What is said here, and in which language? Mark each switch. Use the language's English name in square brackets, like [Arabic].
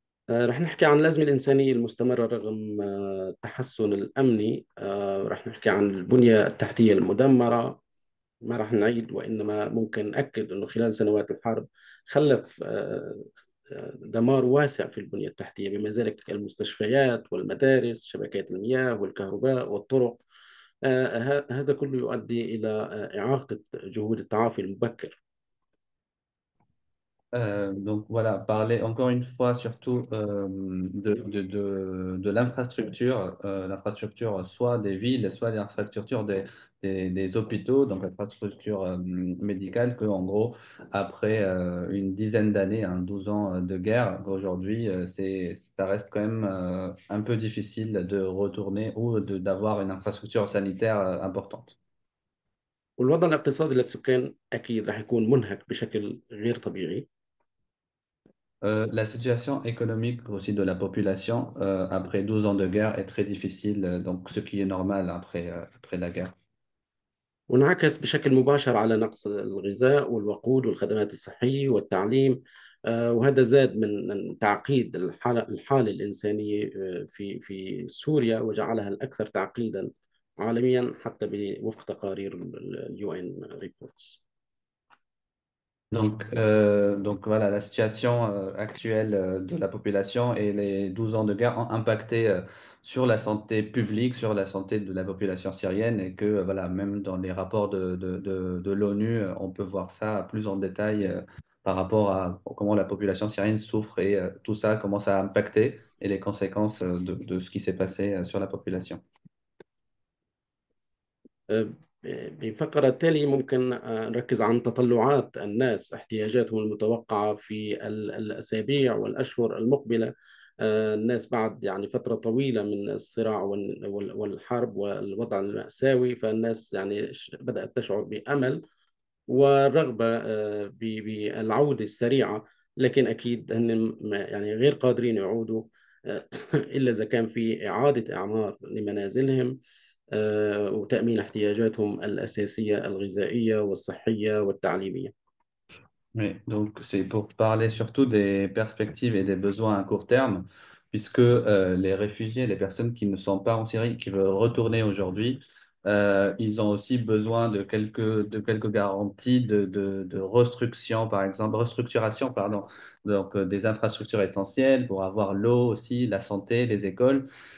[Arabic] رح نحكي عن الأزمة الإنسانية المستمرة رغم التحسن الأمني رح نحكي عن البنية التحتية المدمرة ما رح نعيد وإنما ممكن نأكد أنه خلال سنوات الحرب خلف دمار واسع في البنية التحتية بما ذلك المستشفيات والمدارس شبكات المياه والكهرباء والطرق هذا كله يؤدي إلى إعاقة جهود التعافي المبكر. [French] Donc voilà, parler encore une fois surtout de l'infrastructure, l'infrastructure soit des villes, soit l'infrastructure des hôpitaux, donc l'infrastructure médicale, que en gros, après une dizaine d'années, 12 ans de guerre, aujourd'hui, ça reste quand même un peu difficile de retourner ou d'avoir une infrastructure sanitaire importante. [Arabic] والوضع الاقتصادي للسكان أكيد رح يكون منهك بشكل غير طبيعي. [French] La situation économique aussi de la population après 12 ans de guerre est très difficile, donc ce qui est normal après la guerre. [Arabic] وانعكس بشكل مباشر على نقص الغذاء والوقود والخدمات الصحية والتعليم وهذا زاد من تعقيد الحالة الإنسانية في سوريا وجعلها الأكثر تعقيدا عالميا حتى وفق تقارير [English] اليو ان ريبورتس. [French] Donc voilà, la situation actuelle de la population et les 12 ans de guerre ont impacté sur la santé publique, sur la santé de la population syrienne et que voilà, même dans les rapports de l'ONU, on peut voir ça plus en détail par rapport à comment la population syrienne souffre et tout ça commence à impacter et les conséquences de ce qui s'est passé sur la population. [Arabic] بفقرة التالية ممكن نركز عن تطلعات الناس احتياجاتهم المتوقعة في الأسابيع والأشهر المقبلة. الناس بعد يعني فترة طويلة من الصراع والحرب والوضع المأساوي فالناس يعني بدأت تشعر بأمل والرغبة بالعودة السريعة لكن أكيد هن يعني غير قادرين يعودوا إلا إذا كان في إعادة إعمار لمنازلهم وتأمين احتياجاتهم الأساسية الغذائية والصحية والتعليمية. [French] Oui, donc c'est pour parler surtout des perspectives et des besoins à court terme, puisque les réfugiés, les personnes qui ne sont pas en Syrie, qui veulent retourner aujourd'hui, ils ont aussi besoin de quelques garanties de restructuration, par exemple, restructuration, pardon, donc des infrastructures essentielles pour avoir l'eau aussi, la santé, les écoles.